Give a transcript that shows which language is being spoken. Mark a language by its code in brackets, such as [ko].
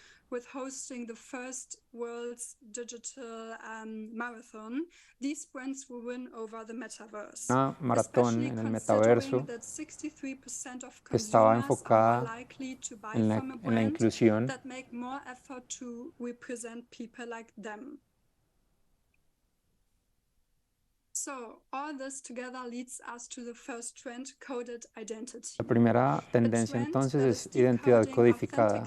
[en] With hosting the first world's digital marathon, these brands will win over the metaverse. [es] Una maratón en el metaverso que estaba enfocada en la inclusión. [en] That make more effort to represent people like them. So, all this together leads us to the first trend, coded identity. [es] La primera tendencia entonces es identidad codificada.